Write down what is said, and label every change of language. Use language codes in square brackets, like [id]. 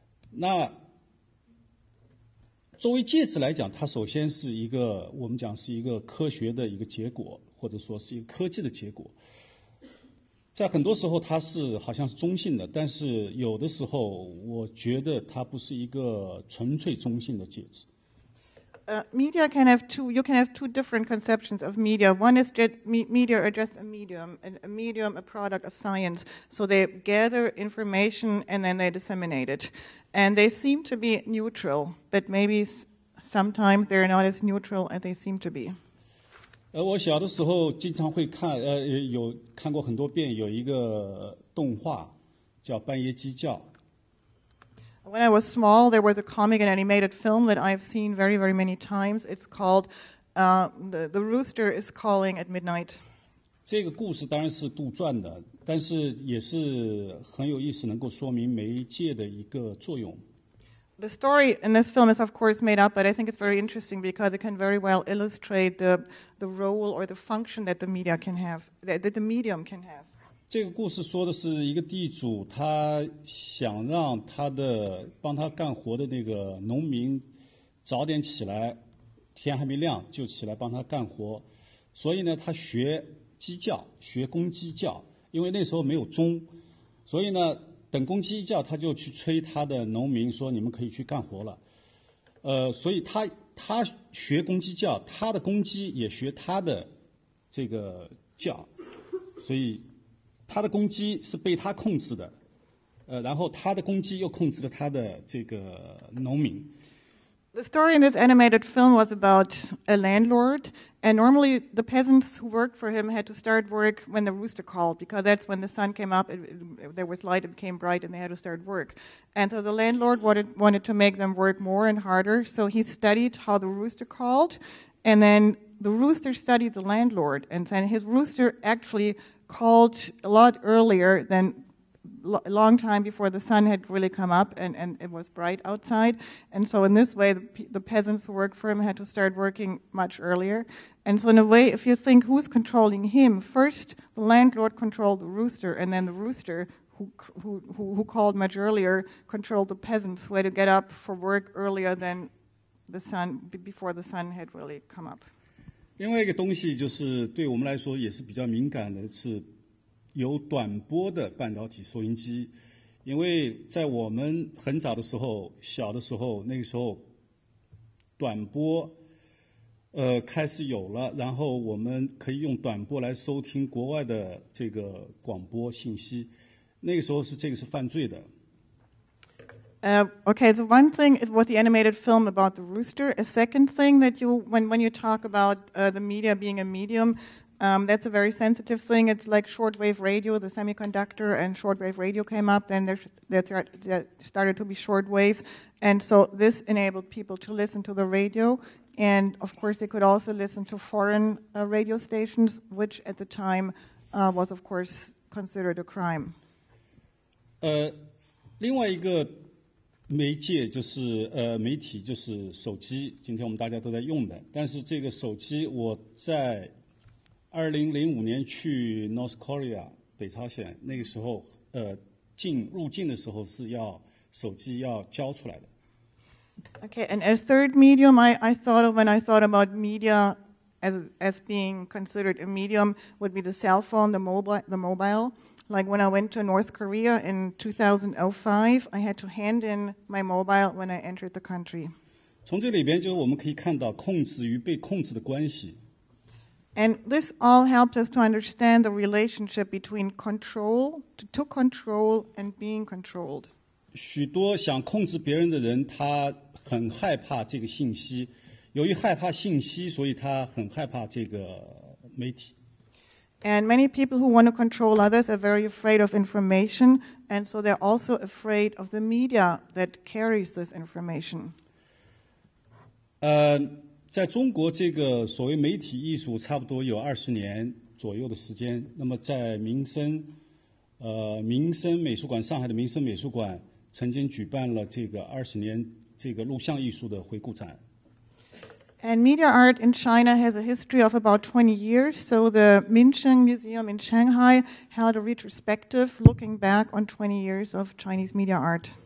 [zh] 那作为介质来讲，它首先是一个我们讲是一个科学的一个结果，或者说是一个科技的结果。在很多时候它是好像是中性的，但是有的时候我觉得它不是一个纯粹中性的介质。 [en] Media can have you can have 2 different conceptions of media. One is media are just a medium, a product of science. So they gather information and then they disseminate it. And they seem to be neutral, but maybe sometimes they're not as neutral as they seem to be. [zh] 我小的时候经常会看，有看过很多遍，有一个动画叫《半夜鸡叫》。 [en] When I was small, there was a comic and animated film that I've seen very, very many times. It's called The Rooster is Calling at Midnight. [zh] 这个故事当然是杜撰的，但是也是很有意思，能够说明媒介的一个作用。 [en] The story in this film is, of course, made up, but I think it's very interesting because it can very well illustrate the role or the function that the media can have, that the medium can have. [zh] 这个故事说的是一个地主，他想让帮他干活的那个农民早点起来，天还没亮就起来帮他干活，所以呢，他学鸡叫，学公鸡叫，因为那时候没有钟，所以呢，等公鸡一叫，他就去催他的农民说：“你们可以去干活了。” 所以他学公鸡叫，他的公鸡也学他的这个叫，所以他的公鸡是被他控制的，然后他的公鸡又控制了他的这个农民。 [en] The story in this animated film was about a landlord, and normally the peasants who worked for him had to start work when the rooster called, because that's when the sun came up, there was light, it became bright, and they had to start work. And so the landlord wanted to make them work more and harder, so he studied how the rooster called, and then the rooster studied the landlord, and then his rooster actually called a lot earlier than a long time before the sun had really come up and it was bright outside. And so in this way, the peasants who worked for him had to start working much earlier. And so in a way, if you think who's controlling him, first the landlord controlled the rooster, and then the rooster, who called much earlier, controlled the peasants who had to get up for work earlier than the sun, before the sun had really come up. [zh] 另外一个东西就是对我们来说也是比较敏感的，是有短波的半导体收音机。因为在我们很早的时候，小的时候，那个时候短波开始有了，然后我们可以用短波来收听国外的这个广播信息。那个时候这个是犯罪的。 [en] Okay, so one thing was the animated film about the rooster. A second thing that when you talk about the media being a medium, that's a very sensitive thing. It's like shortwave radio, the semiconductor and shortwave radio came up, then there started to be shortwaves. And so this enabled people to listen to the radio. And of course, they could also listen to foreign radio stations, which at the time was, of course, considered a crime. [zh] 另外一个媒介就是媒体就是手机，今天我们大家都在用的。但是这个手机，我在2005年去 North Korea 北朝鲜，那个时候入境的时候是要手机要交出来的。 [en] Okay, and a third medium I thought of when I thought about media as being considered a medium would be the cell phone, the mobile. Like when I went to North Korea in 2005, I had to hand in my mobile when I entered the country. [zh] 从这里边就是我们可以看到控制与被控制的关系。 [en] And this all helped us to understand the relationship between control, to control and being controlled. [zh] 许多想控制别人的人，他很害怕这个信息，由于害怕信息，所以他很害怕这个媒体。 [en] And many people who want to control others are very afraid of information, and so they're also afraid of the media that carries this information. [zh] 在中国，这个所谓媒体艺术差不多有20年左右的时间。那么在民生美术馆，上海的民生美术馆曾经举办了这个20年这个录像艺术的回顾展。 [en] And media art in China has a history of about 20 years. So the Minsheng Museum in Shanghai held a retrospective looking back on 20 years of Chinese media art.